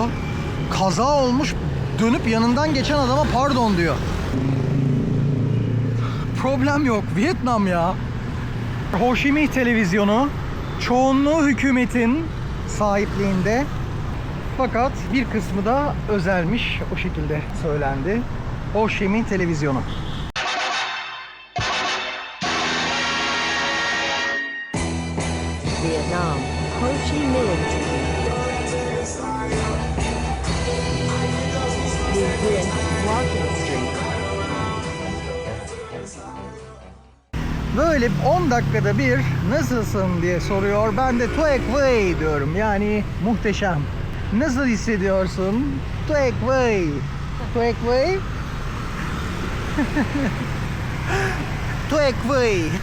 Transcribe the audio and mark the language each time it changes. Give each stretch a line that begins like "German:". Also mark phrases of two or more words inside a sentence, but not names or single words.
Turkish: Kaza olmuş, dönüp yanından geçen adama pardon diyor. Problem yok. Vietnam ya. Ho Chi Minh televizyonu çoğunluğu hükümetin sahipliğinde. Fakat bir kısmı da özelmiş. O şekilde söylendi. Ho Chi Minh televizyonu. Vietnam, Ho Chi Minh. Nguyen Walking Street. Böyle 10 dakikada bir nasılsın diye soruyor. Ben de
Vietnamese: Tuek Vay
Turkish: diyorum. Yani muhteşem. Nasıl hissediyorsun?
Vietnamese: Tuek Vay. Tuek Vay. Tuek Vay.